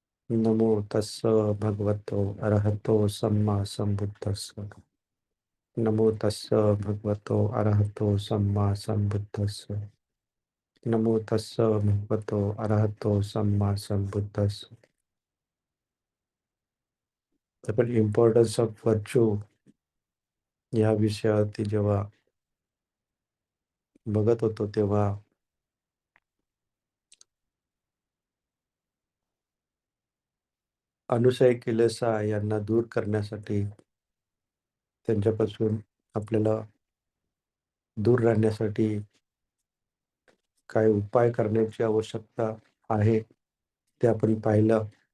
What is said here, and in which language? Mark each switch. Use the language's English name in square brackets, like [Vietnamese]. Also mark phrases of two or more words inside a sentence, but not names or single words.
[Pali] नमो तस्स भगवतो अरहतो सम्मा संबुद्धस्स। नमो तस्स भगवतो अरहतो सम्मा संबुद्धस्स। नमो तस्स भगवतो अरहतो सम्मा संबुद्धस्स. [Marathi] आपण [English] importance of virtue [Marathi] या विषयावरती जेव्हा बघत होतो तेव्हा [Pali] अनुसय किलेसा [Marathi] यांना दूर करण्यासाठी, त्यांच्यापासून आपल्याला दूर राहण्यासाठी काय उपाय करण्याची आवश्यकता आहे ते आपण पाहिलं.